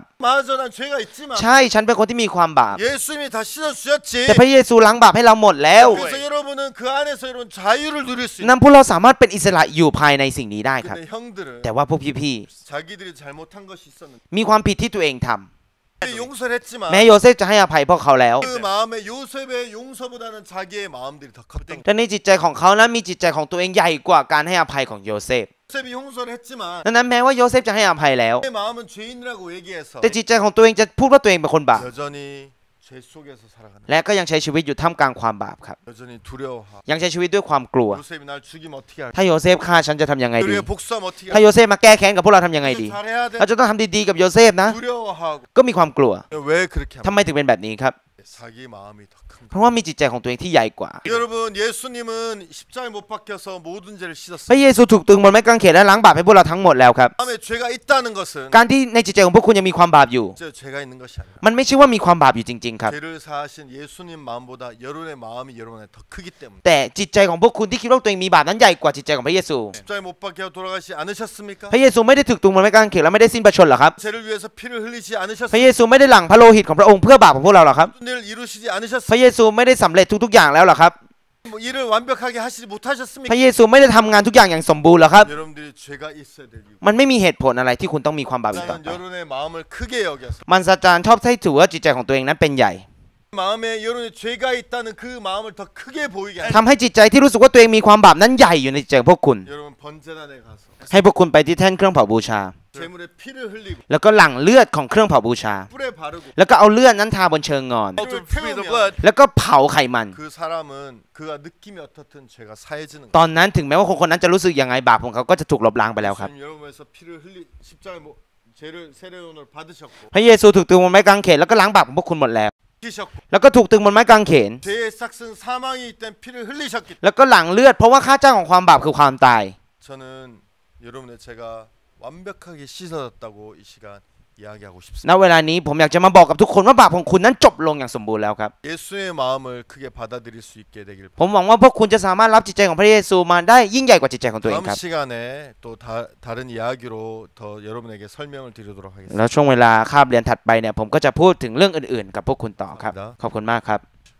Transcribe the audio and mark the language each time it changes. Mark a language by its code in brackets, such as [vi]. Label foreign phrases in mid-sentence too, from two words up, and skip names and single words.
[ko] 맞아 난 죄가 있지만 [th] ใช่ฉันเป็นคนที่มีความบาป [ko] 예수님이 다 씻어주셨지 [th] แต่พระเยซูล้างบาปให้เราหมดแล้ว [ko] 그래서 여러분은 그 안에서 이런 자유를 누릴 수 있는 [th] นั้นพวกเราสามารถเป็นอิสระอยู่ภายในสิ่งนี้ได้ครับ [ko] 근데 형들은 [th] แต่ว่าพวกพี่ [ko] 자기들이 잘못한 것이 있었는데 [th] ๆมีความผิดที่ตัวเองทำ [ko] 용서를 했지만 [th] แม้โยเซฟจะให้อภัยพวกเขาแล้ว [ko] 그 마음에 요셉의 용서보다는 자기의 마음들이 더 컸던 [th] แต่ในจิตใจของเขานั้นมีจิตใจของตัวเองใหญ่กว่าการให้อภัยของโยเซฟ [ko] 요셉이 용서를 했지만 [th] ดังนั้นแม้ว่าโยเซฟจะให้อภัยแล้ว [ko] 내 마음은 죄인이라고 얘기해서 [th] แต่จิตใจของตัวเองจะพูดว่าตัวเองเป็นคนบาป [ko] 여전히 죄 속에서 살아가는 [th] และก็ยังใช้ชีวิตอยู่ท่ามกลางความบาปครับ [ko] 여전히 두려워하고 [th] ยังใช้ชีวิตด้วยความกลัว [ko] 요셉이 날 죽이면 어떻게 할까 [th] ถ้าโยเซฟฆ่าฉันจะทำยังไงดี [ko] 우리가 복수하면 어떻게 [th] ถ้าโยเซฟมาแก้แค้นกับพวกเราทำยังไงดี [ko] 할까 잘해야 돼 [th] เราจะต้องทำดีๆกับโยเซฟนะ [ko] 두려워하고 [th] ก็มีความกลัว [ko] 왜 그렇게 [th] ทำไมถึงเป็นแบบนี้ครับ [ko] 자기 마음이 더 큰 [th] เพราะว่ามีจิตใจของตัวเองที่ใหญ่กว่า [ko] 여러분 예수님은 십자가에 못 박혀서 모든 죄를 [th] พ [ko] 씻었어요 [th] ระเยซูถูกตรึงบนไม้กางเขนและล้างบาปให้พวกเราทั้งหมดแล้วครับ [ko] 마음에 죄가 있다는 것은 [th] การที่ในจิตใจของพวกคุณยังมีความบาปอยู่ [ko] 진짜 죄가 있는 것이 아니라 [th] มันไม่ใช่ว่ามีความบาปอยู่จริงๆครับ [ko] 죄를 사하신 예수님 마음보다 여러분의 마음이 여러분에 더 크기 때문에 [th] แต่จิตใจของพวกคุณที่คิดว่าตัวเองมีบาปนั้นใหญ่กว่าจิตใจของพระเยซู [ko] 십자가에 못 박혀 돌아가시 않으셨습니까? [th] พระเยซูไม่ได้ถูกตรึงบนไม้กางเขนและไม่ได้สิ้นพระชนม์หรอครับ [ko] 죄를 위해서 피를 흘리지 [th] พระ [ko] 않으셨습니까? [th] เยซูไม่ได้หลั่งพระโลหิตของพระองค์เพื่อบาปของพวกเราหรอครับ [ko] 모든 일을 이루시지 [th] พระ [ko] 않으셨습니까? [th] เยซูไม่ได้สำเร็จทุกๆอย่างแล้วหรอครับ [ko] 뭐 일을 완벽하게 하시지 [th] พ [ko] 못하셨습니까? [th] ระเยซูไม่ได้ทำงานทุกอย่างอย่างสมบูรณ์หรอครับ [ko] 여러분들이 죄가 있어야 될 이유 [th] มันไม่มีเหตุผลอะไรที่คุณต้องมีความบาปอีกต่อ [ko] 나는 [th] ไป [ko] 여러분의 마음을 크게 여겨서 [th] มันซาจานชอบให้ถือว่าจิตใจของตัวเองนั้นเป็นใหญ่ [ko] 마음에 여러분의 죄가 있다는 그 마음을 더 크게 보이게 하는 [th] ทำให้จิตใจที่รู้สึกว่าตัวเองมีความบาปนั้นใหญ่อยู่ในจิตใจของพวกคุณ [ko] 여러분 번제단에 가서 [th] ให้พวกคุณไปที่แท่นเครื่องเผาบูชา [ko] 제물에 피를 흘리고 [th] แล้วก็หลั่งเลือดของเครื่องเผาบูชา [ko] 뿔에 바르고 [th] แล้วก็เอาเลือดนั้นทาบนเชิงงอน [ko] 피를 태우면 [th] แล้วก็เผาไขมัน [ko] 그 사람은 그가 느낌이 어떻든 죄가 사해지는 [th] ตอนนั้นถึงแม้ว่าคนคนนั้นจะรู้สึกยังไงบาปของเขาก็จะถูกลบล้างไปแล้วครับ [ko] 예수님 여러분에서 피를 흘리 십자가에 뭐 죄를 세례온을 받으셨고 [th] พระเยซูถูกตรึงบนไม้กางเขนแล้วก็ล้างบาปของพวกคุณหมดแล้ว [ko] 뛰셨고 [th] แล้วก็ถูกตรึงบนไม้กางเขน [ko] 죄의 싹슨 사망이 있던 피를 흘리셨기 [th] แล้วก็หลั่งเลือดเพราะว่าค่าจ้างของความบาปคือความตาย [ko] 저는 여러분의 죄가 완벽하게 씻어졌다고 이 시간 이야기하고 [th] ณ [ko] 싶습니다. [th] เวลานี้ผมอยากจะมาบอกกับทุกคนว่าบาปของคุณนั้นจบลงอย่างสมบูรณ์แล้วครับ [ko] 예수의 마음을 크게 받아들일 수 있게 되길 [th] ผมหวังว่าพวกคุณจะสามารถรับจิตใจของพระเยซูมาได้ยิ่งใหญ่กว่าจิตใจของตัวเอง [ko] 다음 [th] ครับ [ko] 시간에 또 다른 이야기로 더 여러분에게 설명을 드리도록 하겠습니다. [th] แล้วช่วงเวลาคาบเรียนถัดไปเนี่ยผมก็จะพูดถึงเรื่องอื่นๆ กับพวกคุณต่อครับ ขอบคุณมากครับ